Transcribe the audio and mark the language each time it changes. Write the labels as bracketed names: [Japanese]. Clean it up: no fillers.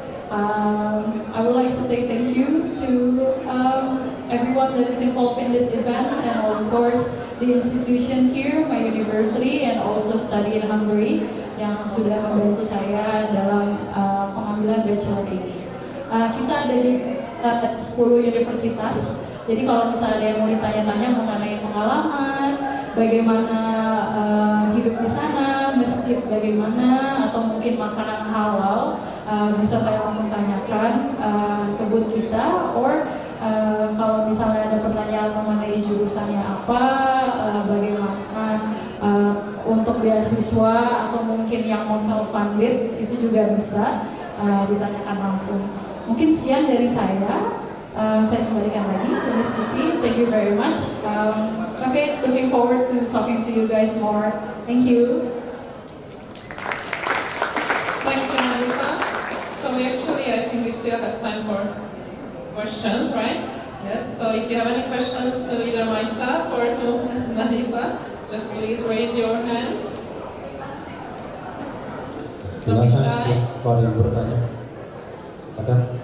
[English] I would like to say thank you to everyone that is involved in this event and of course the institution here, my university, and also Study in Hungary [Indonesian] yang sudah membantu saya dalam pengambilan bachelor ini. Kita ada di 10 universitas, jadi kalau misalnya ada yang mau ditanya-tanya mengenai pengalaman, bagaimana hidup di sana, masjid bagaimana, atau mungkin makanan halal, bisa saya langsung tanyakan ke booth kita, [English] or [Indonesian] kalau misalnya ada pertanyaan mengenai jurusannya apa, bagaimana untuk beasiswa, atau mungkin yang mau self-funded, itu juga bisa ditanyakan langsung. Mungkin sekian dari saya kembalikan lagi. [English] Thank you very much. Okay, looking forward to talking to you guys more. Thank you. Thank you, Nadifa. So I think we still have time for questions, right? Yes, so if you have any questions to either myself or to Nadifa, just please raise your hands. Don't be shy. [Indonesian] Kalau ada yang bertanya, silakan.